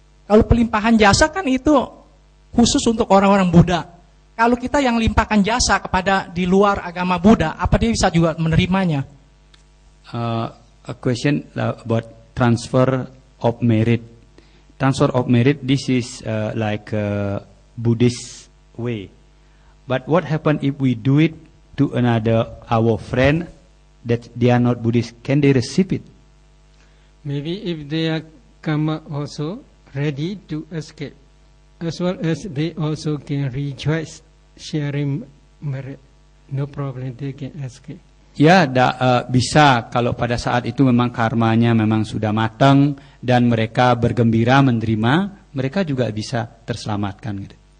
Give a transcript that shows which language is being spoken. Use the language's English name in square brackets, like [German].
[Indonesian] Kalau pelimpahan jasa kan itu khusus untuk orang-orang Buddha. Kalau kita yang limpahkan jasa kepada di luar agama Buddha, apa dia bisa juga menerimanya? [English] A question about transfer of merit. Transfer of merit, this is like a Buddhist way. But what happen if we do it to another, our friend, that they are not Buddhist? Can they receive it? Maybe if they are karma also ready to escape, as well as they also can rejoice sharing merit, no problem, they can escape. [Indonesian] Ya, bisa kalau pada saat itu memang karmanya memang sudah matang dan mereka bergembira menerima, mereka juga bisa terselamatkan gitu.